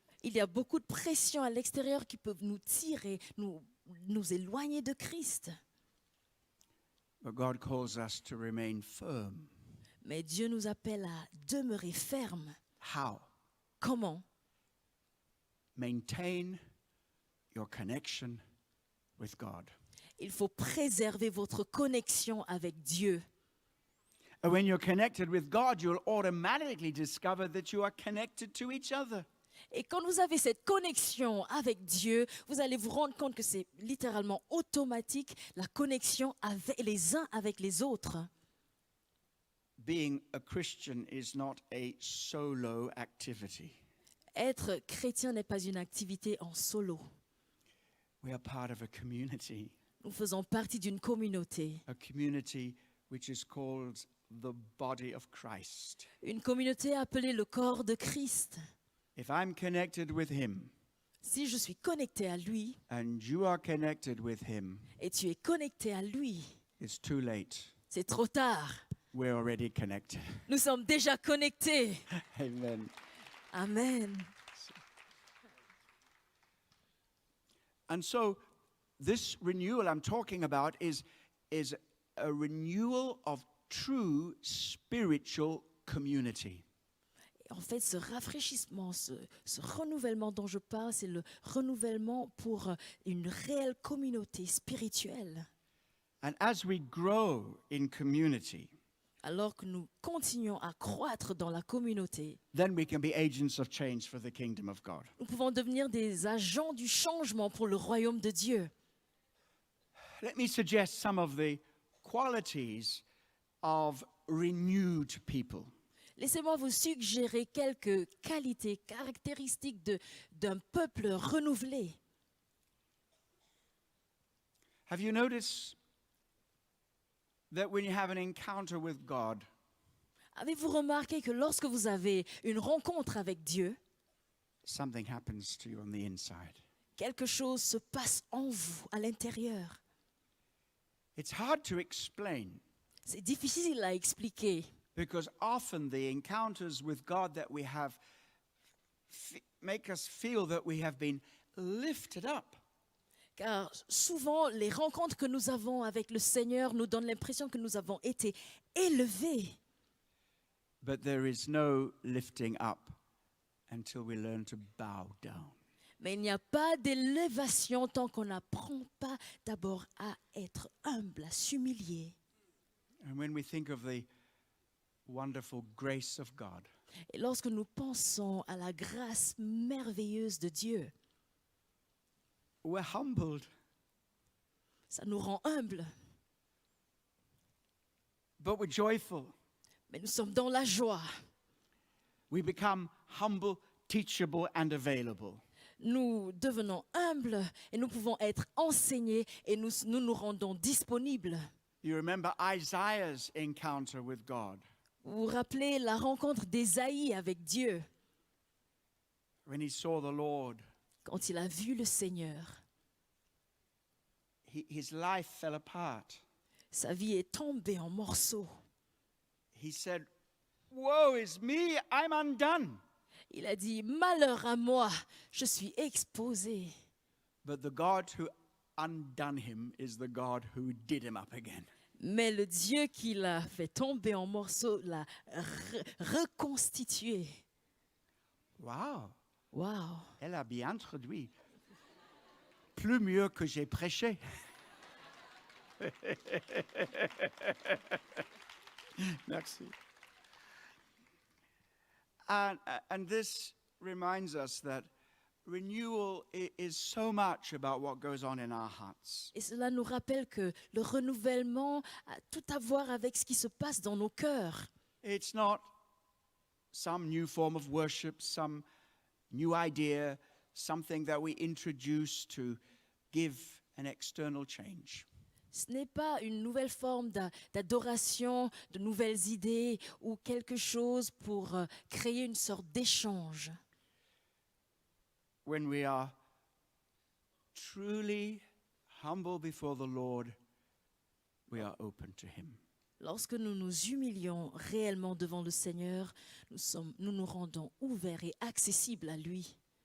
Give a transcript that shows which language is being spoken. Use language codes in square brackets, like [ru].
[fr] Il y a beaucoup de pressions à l'extérieur qui peuvent nous tirer, nous éloigner de Christ. [en] But God calls us to remain firm. [fr] Mais Dieu nous appelle à demeurer fermes. [en] How? [fr] Comment? [en] Maintain your connection with God. [fr] Il faut préserver votre connexion avec Dieu. [en] And when you're connected with God, you'll automatically discover that you are connected to each other. [fr] Et quand vous avez cette connexion avec Dieu, vous allez vous rendre compte que c'est littéralement automatique, la connexion avec les uns avec les autres. [en] Being a Christian is not a solo activity. [fr] Être chrétien n'est pas une activité en solo. [en] We are part of a community [fr] Nous faisons partie d'une communauté, [en] which is called the body of Christ. [fr] une communauté appelée le corps de Christ. [en] If I'm connected with Him [fr] Si je suis connecté à lui [en] and you are connected with Him, [fr] et tu es connecté à lui, [en] it's too late. [fr] c'est trop tard. [en] We're already connected. [fr] Nous sommes déjà connectés. [en] Amen. [fr] Amen. [en] And so this renewal I'm talking about is a renewal of true spiritual community. [fr] En fait, ce rafraîchissement, ce renouvellement dont je parle, c'est le renouvellement pour une réelle communauté spirituelle. [en] And as we grow in community, [fr] Alors que nous continuons à croître dans la communauté, [en] then we can be agents of change for the kingdom of God. [fr] nous pouvons devenir des agents du changement pour le royaume de Dieu. [en] Let me suggest some of the qualities of renewed people. [fr] Laissez-moi vous suggérer quelques qualités, caractéristiques d'un peuple renouvelé. [en] Have you noticed that when you have an encounter with God, [fr] Avez-vous remarqué que lorsque vous avez une rencontre avec Dieu, [en] something happens to you on the inside? [fr] quelque chose se passe en vous, à l'intérieur? [en] It's hard to explain [fr] C'est difficile à expliquer. [en] because often the encounters with God that we have make us feel that we have been lifted up. [fr] Car souvent, les rencontres que nous avons avec le Seigneur nous donnent l'impression que nous avons été élevés. [en] But there is no lifting up until we learn to bow down. [fr] Mais il n'y a pas d'élévation tant qu'on n'apprend pas d'abord à être humble, à s'humilier. [en] And when we think of the wonderful grace of God, [fr] Et lorsque nous pensons à la grâce merveilleuse de Dieu, [en] we're humbled. [fr] ça nous rend humbles. [en] but we're joyful. [fr] Mais nous sommes dans la joie. [en] We become humble, teachable, and available. [fr] Nous devenons humbles et nous pouvons être enseignés et nous rendons disponibles. [en] You remember Isaiah's encounter with God [fr] Vous vous rappelez la rencontre d'Ésaïe avec Dieu [en] when he saw the Lord. [fr] quand il a vu le Seigneur. [en] His life fell apart. [fr] Sa vie est tombée en morceaux. [en] He said, "Woe is me, I'm undone." [fr] Il a dit, malheur à moi, je suis exposé. [en] But the God who undone him is the God who did him up again. [fr] Mais le Dieu qui l'a fait tomber en morceaux l'a reconstitué. [en] Wow, [fr] Waouh! elle a bien introduit. Plus mieux que j'ai prêché. Merci. [en] And this reminds us that renewal is so much about what goes on in our hearts. [fr] Et cela nous rappelle que le renouvellement a tout à voir avec ce qui se passe dans nos cœurs. [en] It's not some new form of worship, some new idea, something that we introduce to give an external change. [fr] Ce n'est pas une nouvelle forme d'adoration, de nouvelles idées ou quelque chose pour créer une sorte d'échange. [en] When we are truly humble before the Lord, we are open to Him. [fr] Lorsque nous nous humilions réellement devant le Seigneur, nous nous rendons ouverts et accessibles à lui.